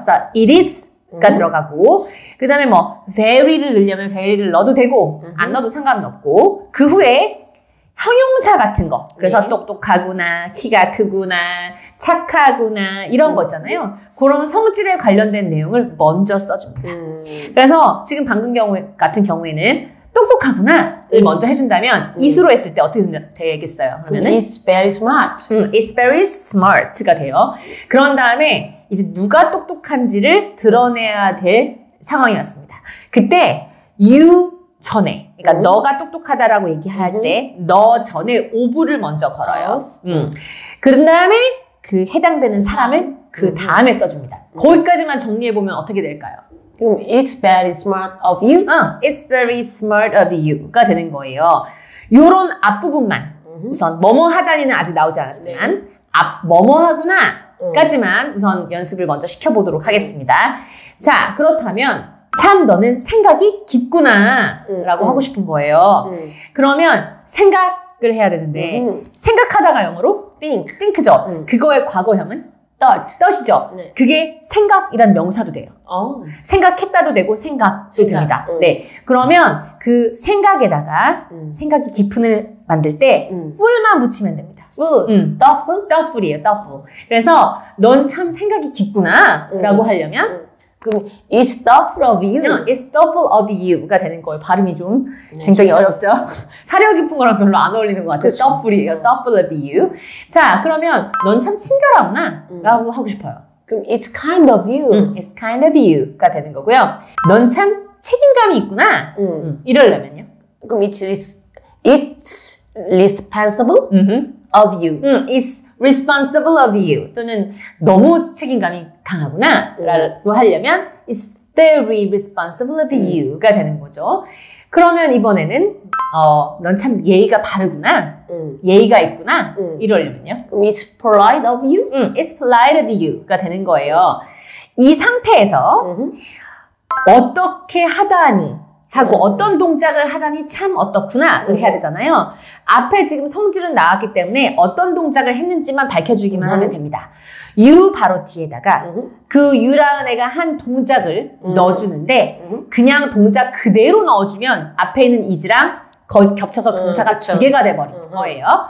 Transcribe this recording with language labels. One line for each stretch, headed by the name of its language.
Korean: 그래서 it is 가 들어가고 그 다음에 뭐 very를 넣으려면 very를 넣어도 되고 안 넣어도 상관은 없고 그 후에 형용사 같은 거 그래서 똑똑하구나, 키가 크구나, 착하구나 이런 거 있잖아요. 그런 성질에 관련된 내용을 먼저 써줍니다. 그래서 지금 방금 같은 경우에는 똑똑하구나를 먼저 해준다면 it으로 했을 때 어떻게 되겠어요? 그러면은
English: It's very smart. It's very smart가 돼요.
Korean: 그런 다음에 이제 누가 똑똑한지를 드러내야 될 상황이 왔습니다. 그때 you 전에, 그러니까 너가 똑똑하다라고 얘기할 때 너 전에 of를 먼저 걸어요. 그런 다음에 그 해당되는 사람을 그 다음에 써줍니다. 거기까지만 정리해보면 어떻게 될까요?
English: 그럼 It's very smart of you. It's very smart of you가 되는 거예요.
Korean: 요런 앞부분만 우선 뭐뭐 하다니는 아직 나오지 않았지만 뭐뭐 하구나 까지만 우선 연습을 먼저 시켜보도록 하겠습니다. 자, 그렇다면 참 너는 생각이 깊구나 라고 하고 싶은 거예요. 그러면 생각을 해야 되는데 생각하다가 영어로 think죠. 그거의 과거형은 thought이죠. 그게 생각이란 명사도 돼요. 생각했다도 되고 생각도 됩니다. 네, 그러면 그 생각에다가 생각이 깊은을 만들 때 full만 붙이면 됩니다.
English: thoughtful이에요. thoughtful.
Korean: 그래서 넌 참 생각이 깊구나 라고 하려면
English: 그럼 It's thoughtful of you. It's thoughtful of you가 되는 거예요.
Korean: 발음이 좀 굉장히 어렵죠? 사려 깊은 거랑 별로 안 어울리는 것 같아요. thoughtful이에요.
English: thoughtful of you.
Korean: 자, 그러면 넌 참 친절하구나 라고 하고 싶어요.
English: 그럼 It's kind of you. It's kind of you가 되는 거고요.
Korean: 넌 참 책임감이 있구나. 이러려면요.
English: 그럼 It's responsible of you. It's responsible of you.
Korean: 또는 너무 책임감이 강하구나 라고 하려면
English: It's very responsible of you
Korean: 가 되는 거죠. 그러면 이번에는 넌 참 예의가 바르구나. 예의가 있구나. 이러려면요.
English: 그럼 It's polite of you. It's polite of you가 되는 거예요.
Korean: 이 상태에서 어떻게 하다니 하고 어떤 동작을 하다니 참 어떻구나를 해야 되잖아요. 앞에 지금 성질은 나왔기 때문에 어떤 동작을 했는지만 밝혀주기만 하면 됩니다. you 바로 뒤에다가 그 you라는 애가 한 동작을 넣어주는데 그냥 동작 그대로 넣어주면 앞에 있는 is랑 겹쳐서 동사가 두 개가 돼버리는 거예요.